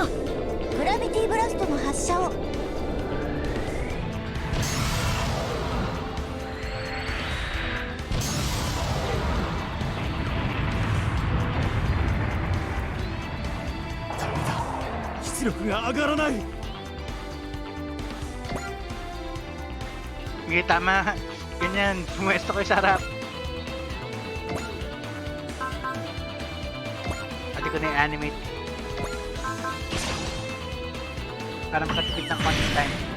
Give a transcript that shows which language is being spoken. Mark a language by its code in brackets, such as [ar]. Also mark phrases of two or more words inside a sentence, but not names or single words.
[ja] グラビティブラストの発射を。出力が上がらない。 [tl] Sige, tama. Ganyan, pumuesto kayo sa harap. ko na i-animate. Para makatipid ng konting time.